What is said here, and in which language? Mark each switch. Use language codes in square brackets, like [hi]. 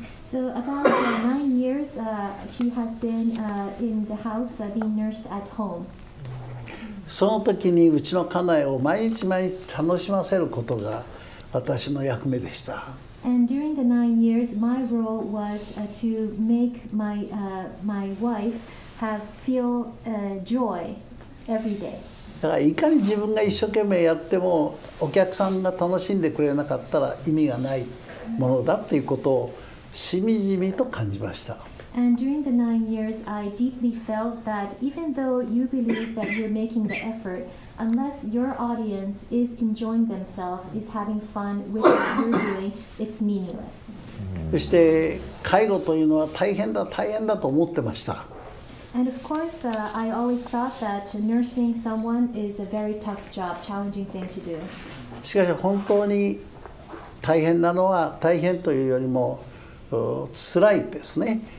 [en] So about 9 years she has been in the house being nursed at home. [ja] その時にうちの家内を毎日毎日楽しませることが私の役目でした。 [en] And during the 9 years, my role was to make my wife feel joy every day. [ja] だからいかに自分が一生懸命やってもお客さんが楽しんでくれなかったら意味がないものだっていうことをしみじみと感じました。 [en] And during the 9 years, I deeply felt that even though you believe that you're making the effort, unless your audience is enjoying themselves, is having fun with what you're doing, it's meaningless. [ja] そして介護というのは大変だと思ってました。 [en] And of course, I always thought that nursing someone is a very tough job, challenging thing to do. [ja] しかし本当に大変なのは大変というよりも辛いですね。